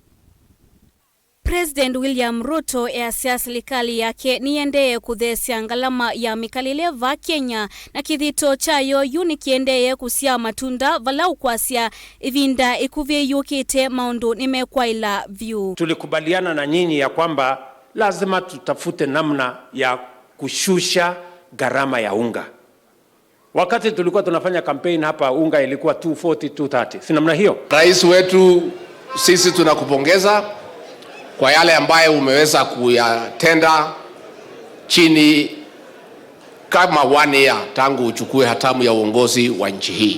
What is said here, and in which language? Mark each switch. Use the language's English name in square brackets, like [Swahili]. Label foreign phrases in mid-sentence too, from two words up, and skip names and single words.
[Kamba] President William Ruto easya serikali yake niendee kutheesya Ngalama ya Mikalile va Kenya na kithito chayo yunikiendee kusyaa matunda vala ukwasya ivinda ikuvyeyukite maundu nimekwaila vyu. [Swahili] Tulikubaliana na nyinyi ya kwamba lazima tutafute namna ya kushusha gharama ya unga. Wakati tulikuwa tunafanya campaign hapa unga ilikuwa 240 230. Si namna hiyo? Rais wetu, sisi tunakupongeza kwa yale ambayo umeweza kuyatenda chini kama 1 year tangu uchukue hatamu ya uongozi wa nchi hii.